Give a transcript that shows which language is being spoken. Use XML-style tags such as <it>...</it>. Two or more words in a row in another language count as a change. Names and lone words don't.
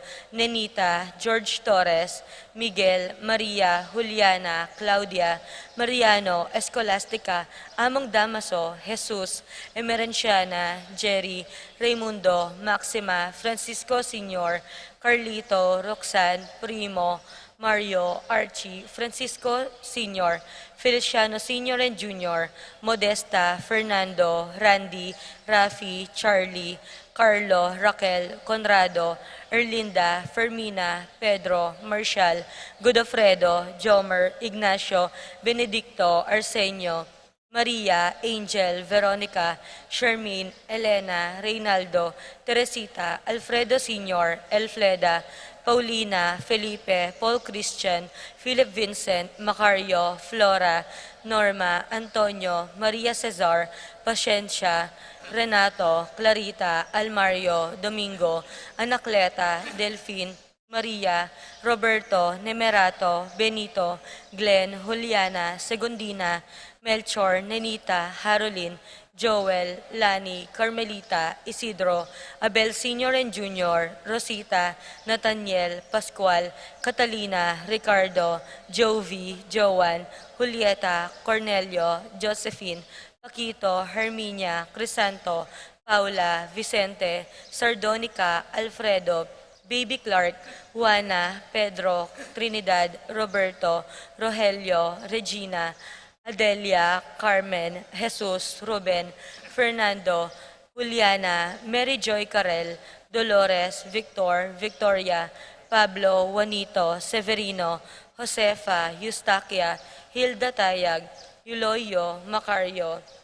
<en>Nenita, George Torres, Miguel, Maria, Juliana, Claudia, Mariano, Escolastica, Among Damaso, Jesus, Emerenciana, Jerry, Raimundo, Maxima, Francisco Sr., Carlito, Roxanne, Primo, Mario, Archie, Francisco Sr., Feliciano Sr. and Jr., Modesta, Fernando, Randy, Rafi, Charlie, Carlo, Raquel, Conrado, Erlinda, Fermina, Pedro, Marcial, Godofredo, Jomer, Ignacio, Benedicto, Arsenio, Maria, Angel, Veronica, Shermaine, Elena, Reynaldo, Teresita, Alfredo Sr., Elfleda, Paulina, Felipe, Paul Christian, Philip Vincent, Macario, Flora, Norma, Antonio, Maria Cesar, Pasensya, Renato, Clarita, Almario, Domingo, Anacleta, Delphine, Maria, Roberto, Nemerato, Benito, Glenn, Juliana, Segundina, Melchor, Nenita, Harolyn, Joel, Lani, Carmelita, Isidro, Abel Sr. and Jr., Rosita, Nathaniel, Pascual, Catalina, Ricardo, Jovi, Joan, Julieta, Cornelio, Josephine, Paquito, Herminia, Crisanto, Paula, Vicente, Sardonica, Alfredo, Baby Clark, Juana, Pedro, Trinidad, Roberto, Rogelio, Regina, Adelia, Carmen, Jesus, Ruben, Fernando, Juliana, Mary Joy Carel, Dolores, Victor, Victoria, Pablo, Juanito, Severino, Josefa, Eustaquia, Hilda Tayag, Yuloyo, Macario,</en>